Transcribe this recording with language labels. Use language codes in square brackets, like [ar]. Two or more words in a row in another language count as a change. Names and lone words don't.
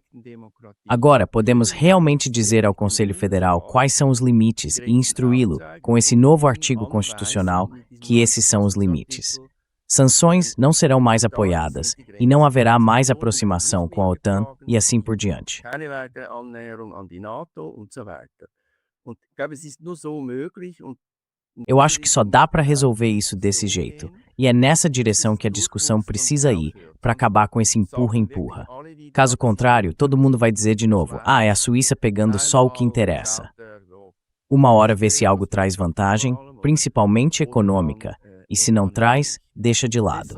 [pt] Agora, podemos realmente dizer ao Conselho Federal quais são os limites e instruí-lo, com esse novo artigo constitucional, que esses são os limites. Sanções não serão mais apoiadas e não haverá mais aproximação com a OTAN e assim por diante. [de] Keine weitere Annäherung an die NATO und so weiter. Und ich glaube, es ist nur so möglich und [pt] Eu acho que só dá para resolver isso desse jeito, e é nessa direção que a discussão precisa ir para acabar com esse empurra-empurra. Caso contrário, todo mundo vai dizer de novo, é a Suíça pegando só o que interessa. Uma hora vê se algo traz vantagem, principalmente econômica, e se não traz, deixa de lado.